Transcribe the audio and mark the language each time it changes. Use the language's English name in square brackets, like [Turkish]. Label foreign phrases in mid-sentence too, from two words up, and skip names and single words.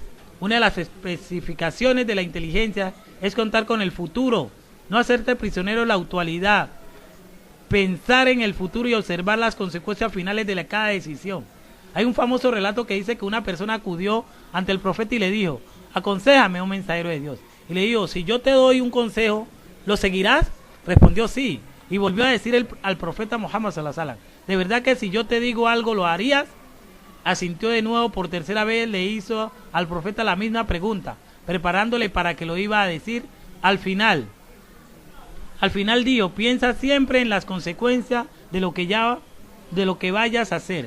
[Spanish] Una de las especificaciones de la inteligencia es contar con el futuro, no hacerte prisionero de la actualidad, pensar en el futuro y observar las consecuencias finales de cada decisión. Hay un famoso relato que dice que una persona acudió ante el profeta y le dijo: aconséjame, un mensajero de Dios. Y le dijo: si yo te doy un consejo, ¿lo seguirás? Respondió: sí. Y volvió a decir al profeta Muhammad [Arabic] صلى الله عليه وسلم: [Spanish] ¿de verdad que si yo te digo algo lo harías? Asintió de nuevo. Por tercera vez le hizo al profeta la misma pregunta, preparándole para que lo iba a decir. Al final dijo: piensa siempre en las consecuencias de lo que vayas a hacer.